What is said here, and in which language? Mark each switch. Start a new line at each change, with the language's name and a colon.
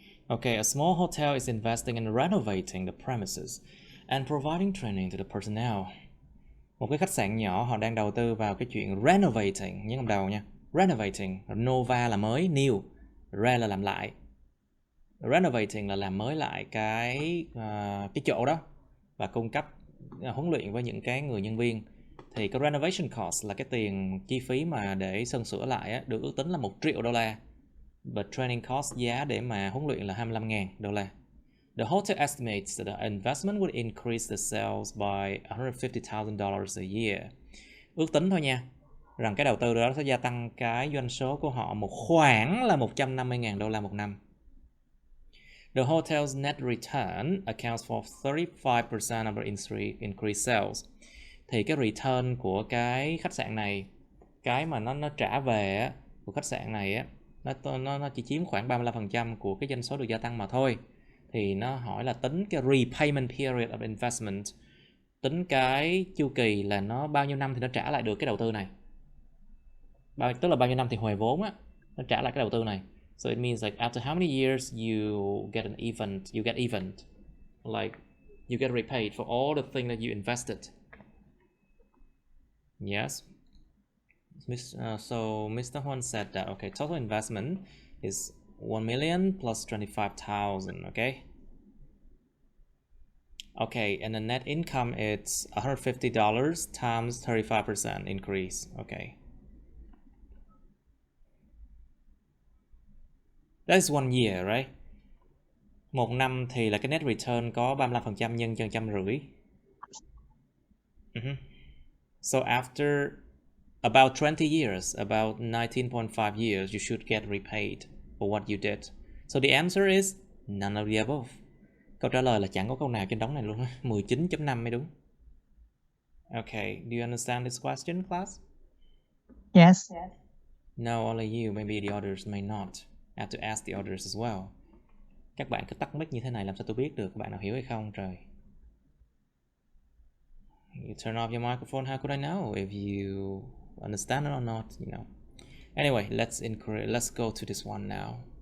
English: Okay, a small hotel is investing in renovating the premises and providing training to the personnel.
Vietnamese: Một cái khách sạn nhỏ họ đang đầu tư vào cái chuyện renovating, nhớ cầm đầu nha. Renovating, nova là mới, new, re là làm lại. Renovating là làm mới lại cái chỗ đó và cung cấp huấn luyện với những cái người nhân viên. Thì cái renovation cost là cái tiền chi phí mà để sơn sửa lại á, được ước tính là $1 triệu.
English: But training cost,
Vietnamese: giá để mà huấn luyện là $25,000.
English: The hotel estimates that the investment would increase the sales by $150,000 a year.
Vietnamese: Ước tính thôi nha, rằng cái đầu tư đó sẽ gia tăng cái doanh số của họ một khoảng là $150,000 một năm.
English: The hotel's net return accounts for 35% of the increased sales.
Vietnamese: Thì cái return của cái khách sạn này, cái mà nó trả về á, của khách sạn này á, nó chỉ chiếm khoảng 35% của cái doanh số được gia tăng mà thôi. Thì nó hỏi là tính cái
English: repayment period of investment,
Vietnamese: tính cái chu kỳ là nó bao nhiêu năm thì nó trả lại được cái đầu tư này, tức là bao nhiêu năm thì hồi vốn á. nó trả lại cái đầu tư này.
English: So it means like after how many years you get even, like you get repaid for all the thing that you invested. Yes. So Mr. Huan said that okay, total investment is 1 million plus 25,000. Okay, and the net income is $150 times 35% increase. Okay, that's 1 year, right?
Vietnamese: Một năm thì là cái net return có 35% nhân cho 150.
English: So after about 20 years, about 19.5 years, you should get repaid for what you did. So the answer is none of the above.
Vietnamese: Câu trả lời là chẳng có câu nào trên đống này luôn. 19.5 mới đúng.
English: Okay, do you understand this question, class? Yes. No, only you. Maybe the others may not. I have to ask the others as well.
Vietnamese: Các bạn cứ tắt mic như thế này làm sao tôi biết được các bạn nào hiểu hay không trời.
English: You turn off your microphone, how could I know if you understand it or not, you know. Anyway, let's go to this one now.